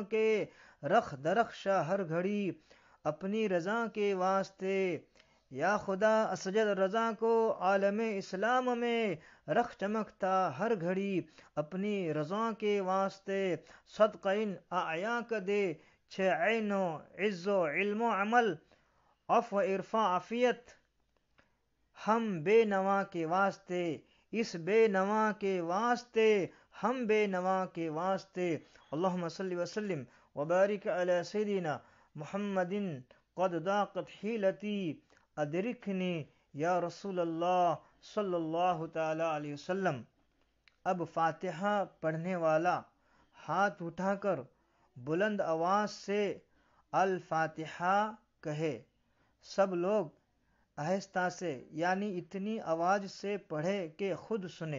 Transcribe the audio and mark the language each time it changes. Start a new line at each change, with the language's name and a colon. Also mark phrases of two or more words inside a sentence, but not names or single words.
Urdu: کے، رخ درخشا ہر گھڑی اپنی رضا کے واسطے، یا خدا اسجد رضا کو عالم اسلام میں، رخ چمکتا ہر گھڑی اپنی رضا کے واسطے، صدقہ ان اعیا کا دے چھ عین و عز و علم و عمل، عفو عرفا عافیت ہم بے نوا کے واسطے، اس بے نوا کے واسطے، ہم بے نوا کے واسطے،
Arabic: اللہم صلی وسلم وبارک علی سیدنا محمد، قد ضاقت حیلتی ادرکنی یا رسول اللہ صلی اللہ تعالی علیہ وسلم۔
Urdu: اب فاتحہ پڑھنے والا ہاتھ اٹھا کر بلند آواز سے الفاتحہ کہے، سب لوگ آہستہ سے یعنی اتنی آواز سے پڑھے کہ خود سنے۔